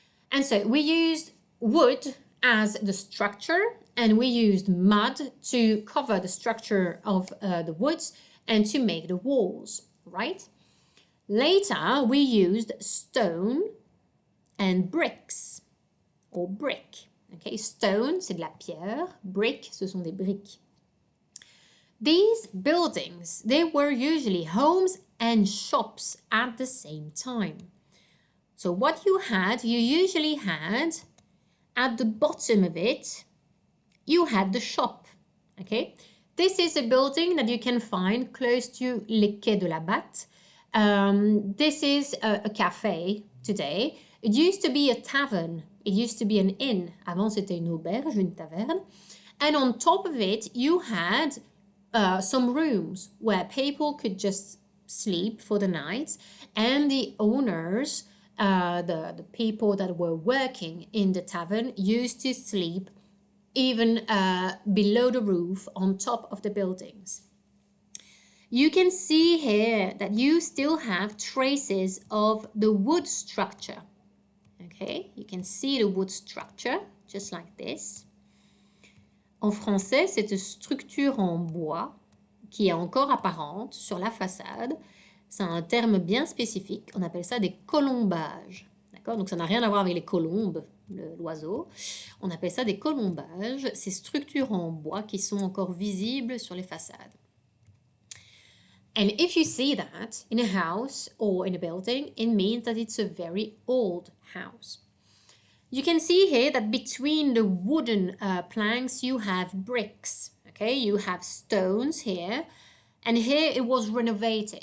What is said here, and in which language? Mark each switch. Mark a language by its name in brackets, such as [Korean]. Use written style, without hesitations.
[English] And so we used wood as the structure and we used mud to cover the structure of the woods and to make the walls, right? Later, we used stone and bricks or brick. [French] Okay, stone, c'est de la pierre. Brick, ce sont des briques. [English] These buildings, they were usually homes and shops at the same time. So what you usually had at the bottom of it, you had the shop. Okay, this is a building that you can find close to Les Quais de la Batte. This is a cafe today. It used to be a tavern. It used to be an inn. [French] Avant, c'était une auberge, une taverne. [English] And on top of it, you had some rooms where people could just sleep for the night. And the owners, the people that were working in the tavern, used to sleep even below the roof on top of the buildings. you can see here that you still have traces of the wood structure. Okay, you can see the wood structure just like this. [French] En français, cette structure en bois qui est encore apparente sur la façade, c'est un terme bien spécifique. On appelle ça des colombages. D'accord? Donc ça n'a rien à voir avec les colombes, l'oiseau. On appelle ça des colombages, ces structures en bois qui sont encore visibles sur les façades. [English] And if you see that in a house or in a building, it means that it's a very old house. You can see here that between the wooden planks, you have bricks. Okay, you have stones here. And here it was renovated.